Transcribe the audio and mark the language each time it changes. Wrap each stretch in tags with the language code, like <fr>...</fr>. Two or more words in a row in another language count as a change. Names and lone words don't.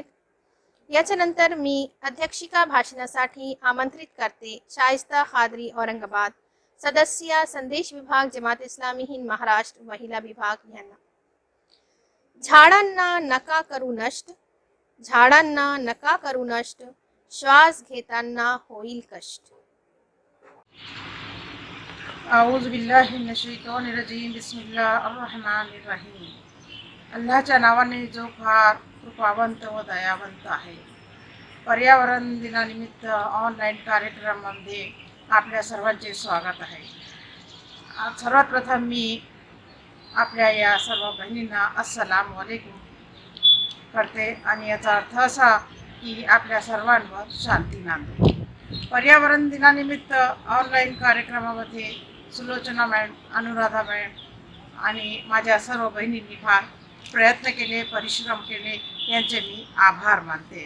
<mr>याच्यानंतर मी अध्यक्षिका भाषणासाठी आमंत्रित करते शाइस्ता खादरी औरंगाबाद, सदस्य संदेश विभाग, जमात इस्लामी हिंद महाराष्ट्र महिला विभाग यांना. झाडांना नका करू नष्ट, झाडांना नका करू नष्ट, श्वास घेताना होईल कष्ट.</mr> <ar>أعوذ بالله من الشيطان الرجيم، بسم الله الرحمن الرحيم.</ar> <mr>अल्लाहच्या नावाने जो फार कृपावंत व दयावंत आहे. पर्यावरण दिनानिमित्त ऑनलाईन कार्यक्रमामध्ये आपल्या सर्वांचे स्वागत आहे. सर्वात प्रथम मी आपल्या या सर्व बहिणींना</mr> <ar>السلام عليكم</ar> <mr>करते आणि याचा अर्थ असा की आपल्या सर्वांवर शांती नांदो. पर्यावरण दिनानिमित्त ऑनलाईन कार्यक्रमामध्ये सुलोचना मॅडम, अनुराधा मॅडम आणि माझ्या सर्व बहिणींनी फार प्रयत्न केले, परिश्रम केले, यांचे मी आभार मानते.</mr>